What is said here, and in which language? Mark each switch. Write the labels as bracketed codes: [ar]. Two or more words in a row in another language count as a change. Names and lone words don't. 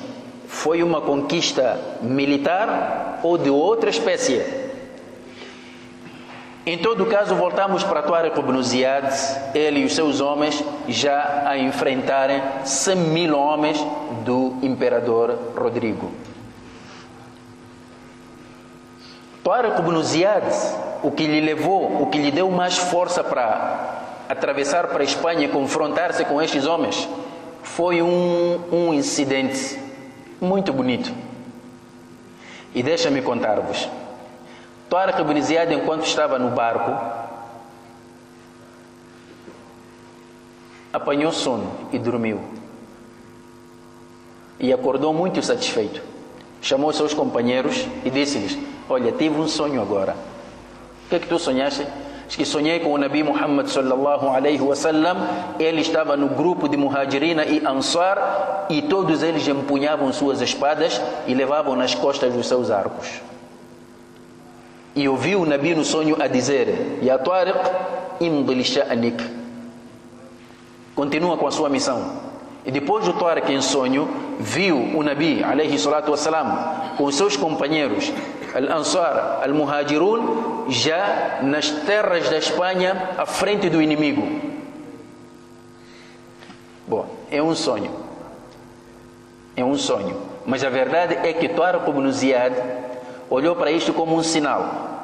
[pt] Foi uma conquista militar ou de outra espécie? Em todo caso, voltamos para Tuareg ibn Ziyad, ele e os seus homens já a enfrentarem 100.000 homens do imperador Rodrigo. Tuareg ibn Ziyad, o que lhe levou, o que lhe deu mais força para atravessar para a Espanha e confrontar-se com estes homens, foi um incidente muito bonito. E deixa-me contar-vos. Tuareg ibn Ziyad, enquanto estava no barco, apanhou sono e dormiu. E acordou muito satisfeito. Chamou seus companheiros e disse-lhes: olha, tive um sonho agora. O que é que tu sonhaste? Diz que sonhei com o [ar] النبي محمد صلى الله عليه وسلم. [pt] Ele estava no grupo de Muhajirina e Ansar e todos eles empunhavam suas espadas e levavam nas costas os seus arcos. E ouviu o Nabi no sonho a dizer: [ar] يا طارق، امض لشأنك. [pt] Continua com a sua missão. E depois o Tuareg, em sonho, viu o [ar] النبي عليه الصلاة والسلام [pt] com seus companheiros [ar] الأنصار، المهاجرون, [pt] já nas terras da Espanha, à frente do inimigo. Bom, é um sonho. É um sonho. Mas a verdade é que Tuareg ibn Ziyad olhou para isto como um sinal.